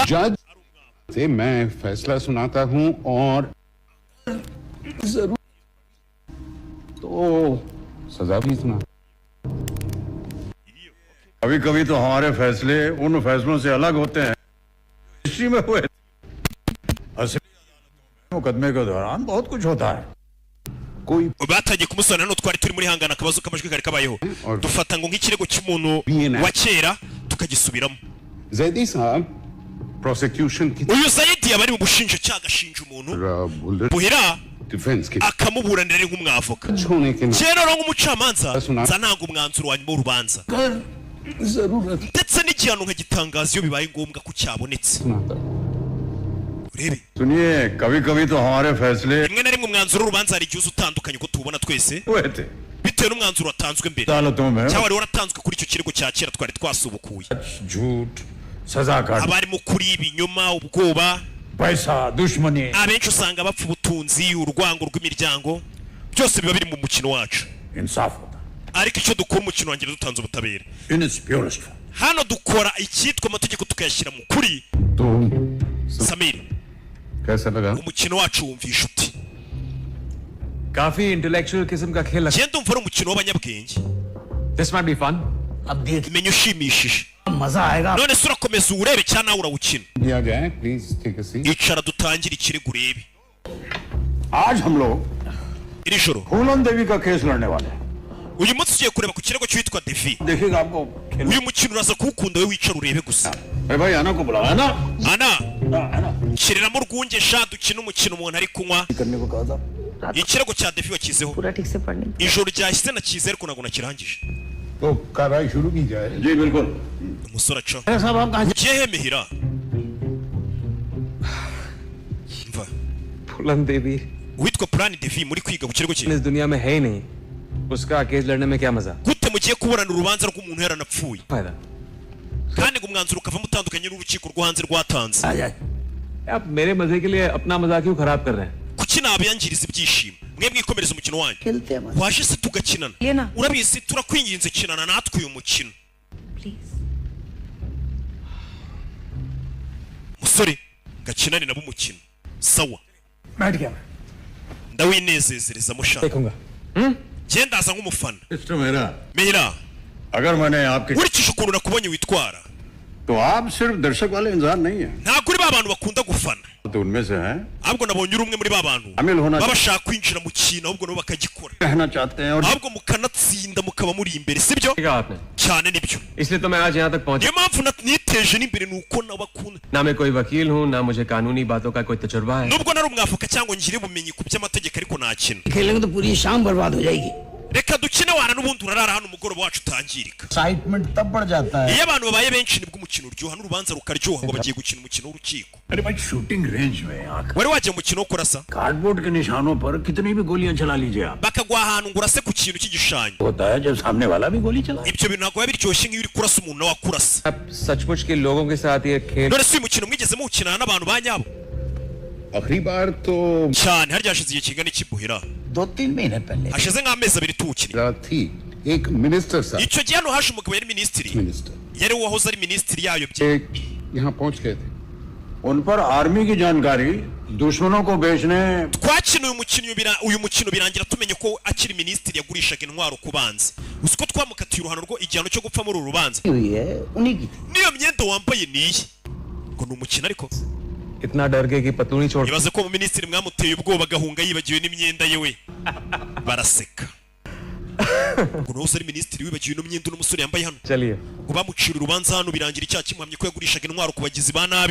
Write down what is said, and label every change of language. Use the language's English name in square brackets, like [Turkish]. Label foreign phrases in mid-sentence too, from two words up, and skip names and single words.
[Hindi] जज से मैं फैसला सुनाता हूँ और जरूर तो सजा भी सुना। कभी कभी तो हमारे फैसले उन फैसलों से अलग होते हैं हिस्ट्री में हुए। असली मुकदमे के दौरान बहुत कुछ होता है। कोई [Kinyarwanda] batangiye kumusana hano twari turi muri hangana akabazo k'amajwi kari kabayeho, dufata ngo nk'ikirego cy'umuntu wa kera tukagisubiramo. [Hindi] जैदी साहब प्रोसिक्यूशन की [Kinyarwanda] uyu zayidi yaba ari mu bushinjacyaha agashinja umuntu, [Hindi] तरफ बुल्लर [Kinyarwanda] buhira [Hindi] डिफेंस की [Kinyarwanda] akamuburanira ari nk'umwavoka. [Hindi] होने के [Kinyarwanda] kera rero nk'umucamanza nza nanga umwanzuro wa nyuma w'urubanza, [Hindi] जरूरत [Kinyarwanda] ndetse n'igihano nkagitangaza iyo bibaye ngombwa ko cyabonetse. [Hindi] सुनाता। [Kinyarwanda] urebe [Hindi] सुनिए, कभी कभी तो हमारे फैसले [Kinyarwanda] rimwe na rimwe umwanzuro w'urubanza hari igihe uza utandukanye uko tuwubona twese [Hindi] हुए थे [Kinyarwanda] bitewe n'umwanzuro watanzwe mbere [Hindi] अदालतों में [Kinyarwanda] cyangwa wari waratanzwe kuri icyo kirego cya kera twari twasubukuye. [Hindi] झूठ, सजा का [Kinyarwanda] haba harimo kuri ibinyoma, ubwoba, [Hindi] पैसा, दुश्मनी, [Kinyarwanda] abenshi usanga bapfa ubutunzi, urwango rw'imiryango, byose biba biri mu mukino wacu. [Hindi] इंसाफ होता [Kinyarwanda] ariko icyo dukora umukino wanjye dutanze ubutabera. [English] in its purest. [Kinyarwanda] hano dukora icyitwa amategeko tukayashyira mu kuri. [Hindi] तो [Kinyarwanda] samiri [Hindi] कैसा लगा? [Kinyarwanda] umukino wacu wumvisha uti? [Hindi] काफी इंटेलेक्चुअल किस्म का खेल लगता [Kinyarwanda] genda umva ari umukino w'abanyabwenge, [English] है। This might be fun. [Hindi] अब देख [Kinyarwanda] menya ushimishije. [Hindi] मजा आएगा। [Kinyarwanda] none se urakomeza uwurebe cyangwa nawe urawukina? [Hindi] दिया जाए, [English] please take a seat. [Kinyarwanda] icara dutangire ikirego urebe. [Hindi] आज हम लोग [Kinyarwanda] iri joro [Hindi] फूलन देवी का केस लड़ने वाले हैं। [Kinyarwanda] uyu munsi tugiye kureba ku kirego cyitwa devi. [Hindi] देखिएगा आपको खेल- [Kinyarwanda] uyu mukino uraza kuwukunda, we wicara urebe gusa. [Hindi] अरे भाई आना को बुलाया ना, [Kinyarwanda] ana [Hindi] आना [Kinyarwanda] nshiriramo urwunge sha dukina umukino umuntu ari kunywa. [Hindi] करने को कहा था। [Kinyarwanda] ikirego cya devi wakizeho [Hindi] पूरा ठीक से पढ़ने [Kinyarwanda] ijoro ryahise nakize ariko ntabwo nakirangije. [Hindi] तो कार्रवाई शुरू की जाए। जी बिल्कुल। [Kinyarwanda] umusore aca [Hindi] साहब आप कहाँ [Kinyarwanda] ugiye he mihira? mva [Hindi] फूलन देवी [Kinyarwanda] uwitwa purani devi muri kwiga ku kirego cye [Hindi] इस दुनिया में है ही नहीं। उसका केस लड़ने में क्या मजा? [Kinyarwanda] gute mugiye kuburana urubanza rw'umuntu yaranapfuye [Hindi] फायदा? [Kinyarwanda] kandi ngo umwanzuro ukavamo utandukanye n'urukiko rwo hanze rwatanze? [Hindi] आ जाए। आप मेरे मजे के लिए अपना मजा क्यों खराब कर रहे हैं? [Kinyarwanda] kuki nabiyangiriza ibyishimo? mwe mwikomereza umukino wanyu. [Hindi] खेलते हैं मस्त। [Kinyarwanda] waje se tugakinana? [Hindi] Lena. [Kinyarwanda] urabizi turakwinginze kinana natwe uyu mukino. [Hindi] प्लीज [Kinyarwanda] musore gakinane nabo umukino sawa, [Hindi] बैठ गया। [Kinyarwanda] ndawinezezerezamo shaka. [Hindi] देखूंगा। [Kinyarwanda] genda aza nk'umufana. [Hindi] मिस्टर मेहरा, [Kinyarwanda] mihira [Hindi] अगर मैंने आपके [Kinyarwanda] nkurikije ukuntu nakubonye witwara, [Hindi] तो आप सिर्फ दर्शक वाले इंसान नहीं है, [Kinyarwanda] ntabwo uri ba bantu bakunda gufana, [Hindi] तो उनमें से हैं, [Kinyarwanda] ahubwo nabonye uri umwe muri ba bantu [Hindi] शामिल होना [Kinyarwanda] baba bashaka kwinjira mu kintu ahubwo nabo bakagikora, [Hindi] रहना चाहते हैं और [Kinyarwanda] ahubwo mukanatsinda mukaba muri imbere, sibyo? [Hindi] ठीक है आपने। [Kinyarwanda] cyane nibyo. [Hindi] इसलिए तो मैं आज यहाँ तक पहुँचा। [Kinyarwanda] niyo mpamvu niteje n'imbere ni uko nabakunda. [Hindi] ना मैं कोई वकील हूँ, ना मुझे कानूनी बातों का कोई तजुर्बा है। [Kinyarwanda] nubwo nari umwavoka cyangwa ngire ubumenyi ku by'amategeko ariko nakina. [Hindi] खेलेंगे तो पूरी शाम बर्बाद हो जाएगी। [Kinyarwanda] reka dukine wana n'ubundi urarara hano umugoroba wacu utangirika. [Hindi] एक्साइटमेंट तब बढ़ जाता है। [Kinyarwanda] iyo abantu babaye benshi nibwo umukino uryoha n'urubanza rukaryoha ngo bagiye gukina umukino w'urukiko. [Hindi] अरे भाई शूटिंग रेंज में आकर [Kinyarwanda] wari wajya mu mukino wo kurasa [Hindi] कार्डबोर्ड के निशानों पर कितनी भी गोलियां चला लीजिए आप, [Kinyarwanda] bakagwa ahantu ngo urase ku kintu cy'igishushanyo. [Hindi] होता है जब सामने वाला भी गोली चलाए। [Kinyarwanda] ibyo bintu ntabwo biba biryoshye nk'iyo uri kurasa umuntu nawe akurasa. [Hindi] आप सचमुच के लोगों के साथ ये खेल [Kinyarwanda] none si uyu mukino mwigeze muwukinana n'abantu ba nyabo? [Hindi] आखिरी बार तो [Kinyarwanda] cyane harya hashize igihe kingana iki buhira [Hindi] 2-3 महीने पहले [Kinyarwanda] hashize nk'amezi abiri tukiri [Hindi] थी एक मिनिस्टर साहब [Kinyarwanda] icyo gihe hano haje umugabo yari minisitiri [Hindi] मिनिस्टर [Kinyarwanda] yari uwahoze ari minisitiri yayobye [Hindi] एक यहाँ पहुंच गए थे उन पर आर्मी की जानकारी दुश्मनों को बेचने [Kinyarwanda] twakina uyu mukino birangira tumenye ko akiri minisitiri yagurishaga intwaro ku banzi uzi ko twamukatiye uruhano rwo igihano cyo gupfa muri uru rubanza [Hindi] हुई है उन्हीं की थी [Kinyarwanda] niyo myenda wambaye niye ngo ni umukino ariko [Hindi] इतना डर गए कि पतलूनी छोड़ [Kinyarwanda] ibaze ko minisitiri mwamuteye ubwoba agahunga yibagiwe n'imyenda ye we baraseka ngo nawe ari minisitiri wibagiwe ino myenda n'umusore yambaye hano [Hindi] चलिए [Kinyarwanda] ngo bamucira urubanza hano birangira icyaha kimuhamye ko yagurishaga intwaro ku bagizi ba nabi